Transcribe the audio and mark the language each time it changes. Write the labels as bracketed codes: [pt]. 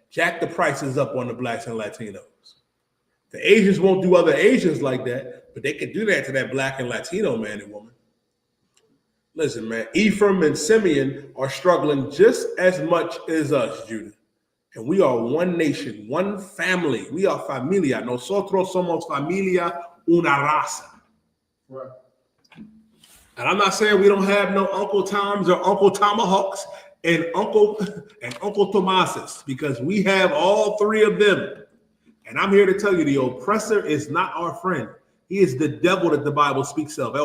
[en] Jack the prices up on the blacks and Latinos. The Asians won't do other Asians like that, but they can do that to that black and Latino man and woman. Listen, man, Ephraim and Simeon are struggling just as much as us, Judah. And we are one nation, one family. We are familia. [es] Nosotros somos familia, una raza. [en] Right. And I'm not saying we don't have no Uncle Toms or Uncle Tomahawks and Uncle Tomases, because we have all 3 of them. And I'm here to tell you, the oppressor is not our friend. He is the devil that the Bible speaks of.